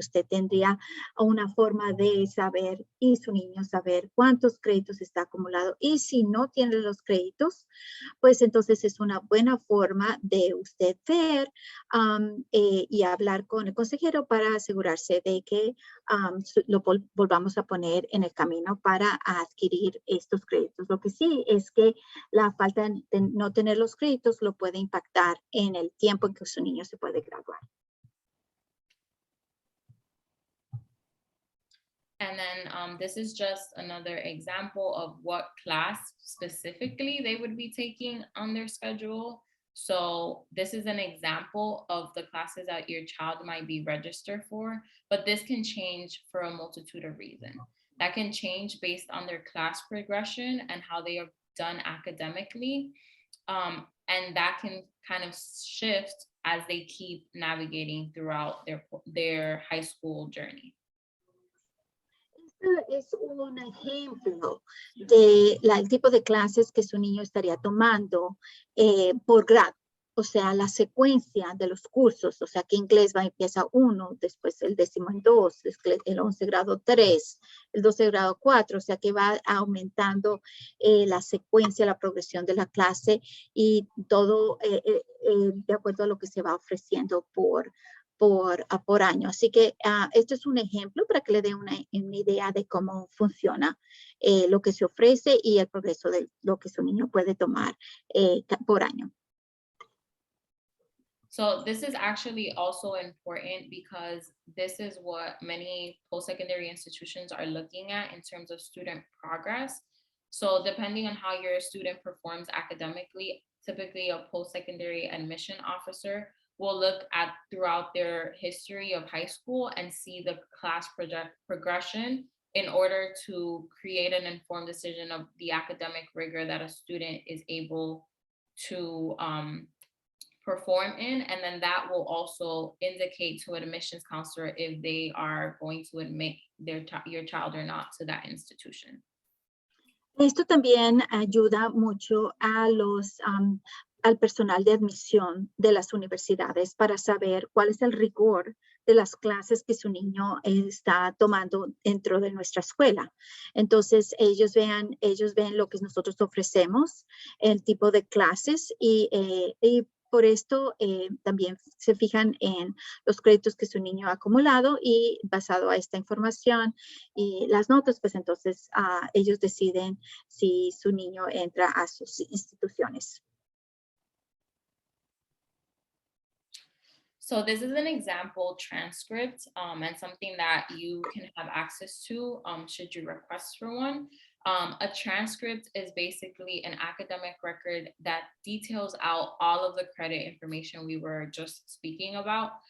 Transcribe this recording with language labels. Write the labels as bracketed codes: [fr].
[es] Usted tendría una forma de saber y su niño saber cuántos créditos está acumulado y si no tiene los créditos, pues entonces es una buena forma de usted ver y hablar con el consejero para asegurarse de que lo volvamos a poner en el camino para adquirir estos créditos. Lo que sí es que la falta de no tener los créditos lo puede impactar en el tiempo en que su niño se puede graduar. [en] And then this is just another example of what class specifically they would be taking on their schedule. So this is an example of the classes that your child might be registered for, but this can change for a multitude of reasons. That can change based on their class progression and how they are done academically. And that can kind of shift as they keep navigating throughout their high school journey. [es] Es un ejemplo de el tipo de clases que su niño estaría tomando por grado. O sea, la secuencia de los cursos, o sea, que inglés empieza 1, después el 10º en 2, el 11 grado 3, el 12 grado 4, o sea, que va aumentando la secuencia, la progresión de la clase y todo de acuerdo a lo que se va ofreciendo por año. Así que esto es un ejemplo para que le dé una idea de cómo funciona lo que se ofrece y el progreso de lo que su niño puede tomar por año. [en] So this is actually also important because this is what many post-secondary institutions are looking at in terms of student progress. So depending on how your student performs academically, typically a post-secondary admission officer will look at throughout their history of high school and see the class progression in order to create an informed decision of the academic rigor that a student is able to perform in, and then that will also indicate to an admissions counselor if they are going to admit your child or not to that institution. [es] Esto también ayuda mucho a al personal de admisión de las universidades para saber cuál es el rigor de las clases que su niño está tomando dentro de nuestra escuela. Entonces, ellos ven lo que nosotros ofrecemos, el tipo de clases y por esto también se fijan en los créditos que su niño ha acumulado y basado a esta información y las notas, pues entonces ellos deciden si su niño entra a sus instituciones. [en] So this is an example transcript and something that you can have access to should you request for one. A transcript is basically an academic record that details out all of the credit information we were just speaking about.